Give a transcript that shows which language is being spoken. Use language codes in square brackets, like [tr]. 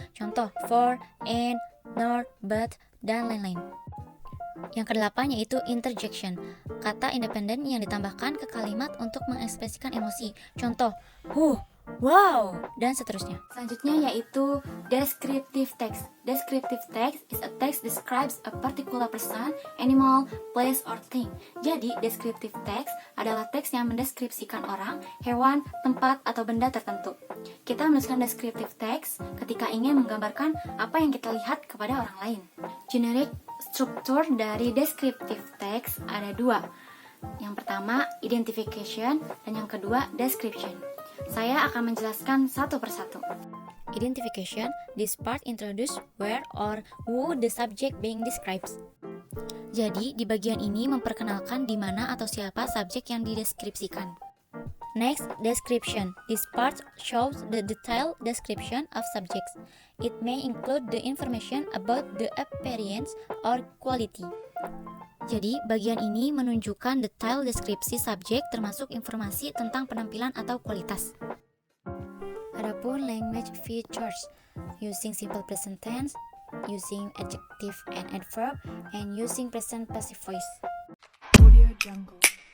[id] Contoh, for, and, nor, but, dan lain-lain. Yang kedelapan yaitu interjection, kata independen yang ditambahkan ke kalimat untuk mengekspresikan emosi. Contoh, wow, dan seterusnya. Selanjutnya yaitu descriptive text. [en] Descriptive text is a text describes a particular person, animal, place, or thing. [id] Jadi, descriptive text adalah teks yang mendeskripsikan orang, hewan, tempat, atau benda tertentu. Kita menuliskan descriptive text ketika ingin menggambarkan apa yang kita lihat kepada orang lain. Generic struktur dari descriptive text ada dua. Yang pertama, identification, dan yang kedua, description. Saya akan menjelaskan satu persatu. [en] Identification, this part introduce where or who the subject being described. [id] Jadi, di bagian ini memperkenalkan di mana atau siapa subjek yang dideskripsikan. [en] Next, description. This part shows the detailed description of subjects. It may include the information about the appearance or quality. [id] Jadi, bagian ini menunjukkan detail deskripsi subjek termasuk informasi tentang penampilan atau kualitas. Adapun [en] language features, using simple present tense, using adjective and adverb, and using present passive voice. Audio Jungle.